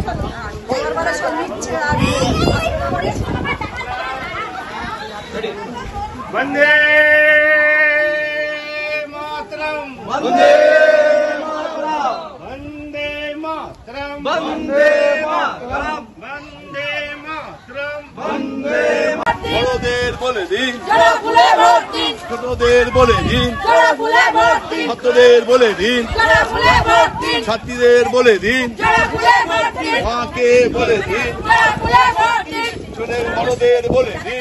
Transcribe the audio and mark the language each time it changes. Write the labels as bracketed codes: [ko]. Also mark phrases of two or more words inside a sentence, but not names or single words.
[bn] যাবো। वंदे मातरम বন্দে वंदे मातरम বন্দে মাতরম वंदे मातरम বড়দের বলে দিন, জোড়া ফুলে ভোট দিন, ছোটদের বলে দিন, জোড়া ফুলে ভোট দিন, ছাত্রদের বলে দিন, জোড়া ফুলে ভোট দিন, ছাত্রীদের বলে দিন, জোড়া ফুলে ভোট দিন, মাকে বলে দিন, জোড়া ফুলে ভোট দিন, ছোটের বড়দের বলে দিন।